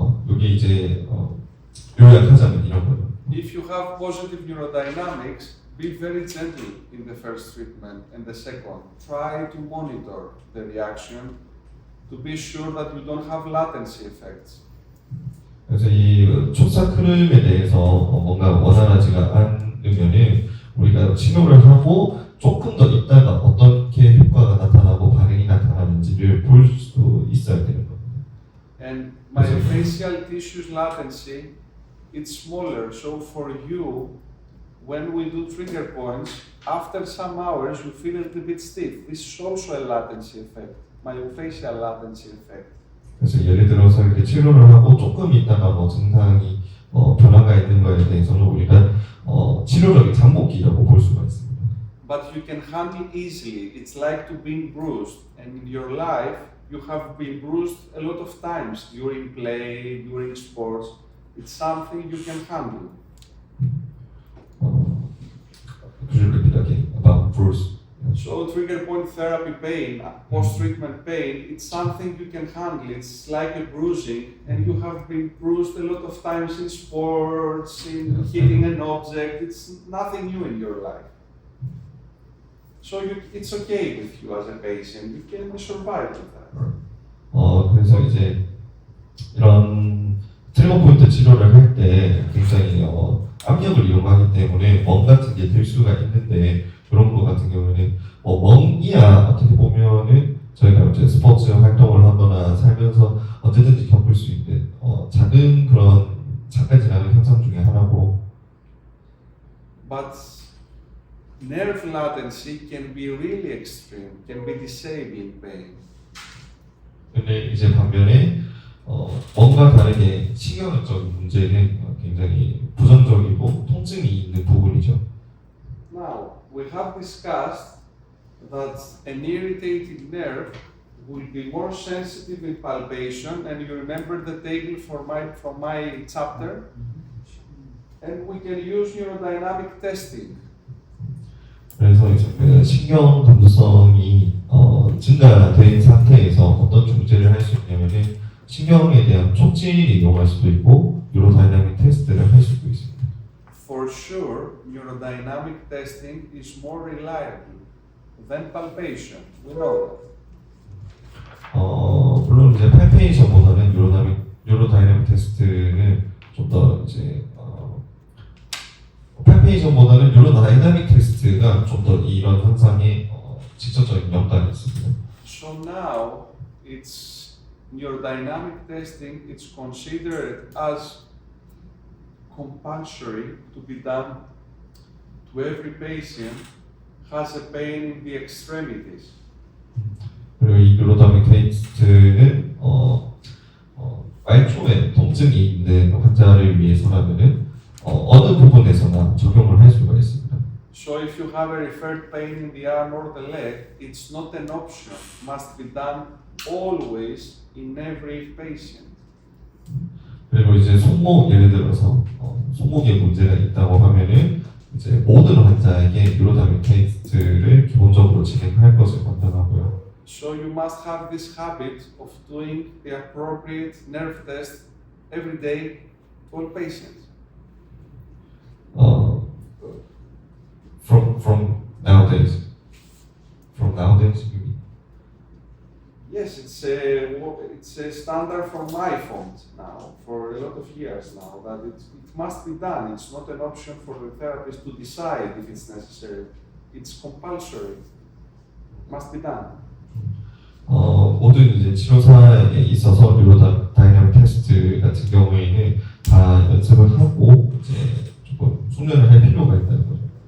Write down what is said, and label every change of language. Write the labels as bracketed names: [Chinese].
[Korean] 여기 이제 요약하자면 이런 거예요. [English] If you have positive neurodynamics, be very gentle in the first treatment and the second. Try to monitor the reaction to be sure that you don't have latency effects. [Korean] 그래서 이 촉각 흐름에 대해서 뭔가 원활하지가 않으면은 우리가 치료를 하고 조금 더 있다가 어떻게 효과가 나타나고 반응이 나타나는지를 볼 수 있어야 되는 겁니다. [English] And myofascial tissue's latency, it's smaller. So for you, when we do trigger points, after some hours you feel a little bit stiff. This is also a latency effect, myofascial latency effect. [Korean] 그래서 예를 들어서 이렇게 치료를 하고 조금 있다가 뭐 증상이 변화가 있는 거에 대해서는 우리가 치료력의 잠복기라고 볼 수가 있습니다. [English] But you can handle easily. It's like to being bruised. And in your life, you have been bruised a lot of times during play, during sports. It's something you can handle. Could you repeat again about Bruce? So trigger point therapy pain, post-treatment pain, it's something you can handle. It's like a bruising, and you have been bruised a lot of times in sports, in hitting an object. It's nothing new in your life. So it's okay with you as a patient. You can survive with that. [Korean] 그래서 이제 이런 트리거 포인트 치료를 할 때 굉장히 압력을 이용하기 때문에 멍 같은 게 들 수가 있는데 그런 거 같은 경우는 멍이야 어떻게 보면은 저희가 이제 스포츠 활동을 하거나 살면서 언제든지 겪을 수 있는 작은 그런 잠깐 지나는 현상 중에 하나고. [English] But nerve latency can be really extreme, can be disabling pain. [Korean] 근데 이제 반면에 멍과 다르게 신경적인 문제는 굉장히 부정적이고 통증이 있는 부분이죠. [English] Now, we have discussed that an irritated nerve will be more sensitive in palpation, and you remember the table from my chapter, and we can use neurodynamic testing. [Korean] 그래서 이제 그 신경 감수성이 증가된 상태에서 어떤 중재를 할 수 있냐면은 신경에 대한 촉진을 이용할 수도 있고 뉴로다이나믹 테스트를 할 수도 있습니다. [English] For sure, neurodynamic testing is more reliable than palpation. We know that. [Korean] 물론 이제 팔페이션보다는 뉴로다이나믹 테스트는 좀 더 이제 팔페이션보다는 뉴로다이나믹 테스트가 좀 더 이런 현상에 직접적인 연관이 있습니다. [English] So now, it's neurodynamic testing. It's considered as compulsory to be done to every patient has a pain in the extremities. [Korean] 그리고 이 뉴로다이나믹 테스트는 말초에 통증이 있는 환자를 위해서라면은 어느 부분에서나 적용을 할 수가 있습니다. [English] So if you have a referred pain in the arm or the leg, it's not an option. Must be done always in every patient. [Korean] 그리고 이제 손목 예를 들어서 손목에 문제가 있다고 하면은 이제 모든 환자에게 뉴로다이나믹 테스트를 기본적으로 진행할 것을 권장하고요. [English] So you must have this habit of doing the appropriate nerve test every day to all patients. From nowadays, you mean? Yes, it's a standard for my phones now, for a lot of years now, that it must be done. It's not an option for the therapist to decide if it's necessary. It's compulsory. It must be done. [Korean] 모든 이제 치료사에 있어서 뉴로다이나믹 테스트 같은 경우에는 다 연습을 하고 이제 조금 숙련을 할 필요가 있다는 거죠.